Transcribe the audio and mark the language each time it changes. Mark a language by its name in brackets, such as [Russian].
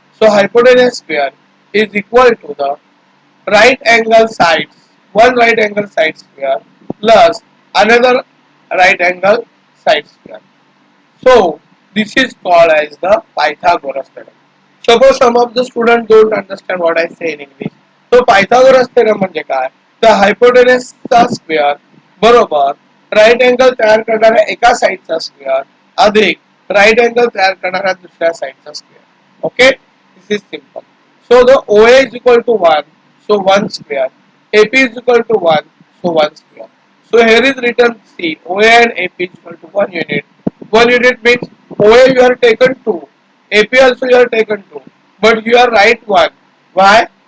[English] So hypotenuse square is equal to the right angle sides, one right angle side square plus another right angle side square. So this is called as the Pythagoras theorem. Suppose some of the students don't understand what I say in English. So Pythagoras theorem [Marathi] म्हणजे काय? The hypotenuse चा square बरोबर right angle तयार करणाऱ्या एका साइडचा square अधिक right angle तयार करणाऱ्या दुसऱ्या साइडचा square. [English] Okay, this is simple. So the OA is equal to 1, so 1 square. AP is equal to 1, so 1 square. So here is written C, OA and AP is equal to 1 unit. 1 unit means OA you are taken 2, AP also you are taken 2, but you are right 1. Why?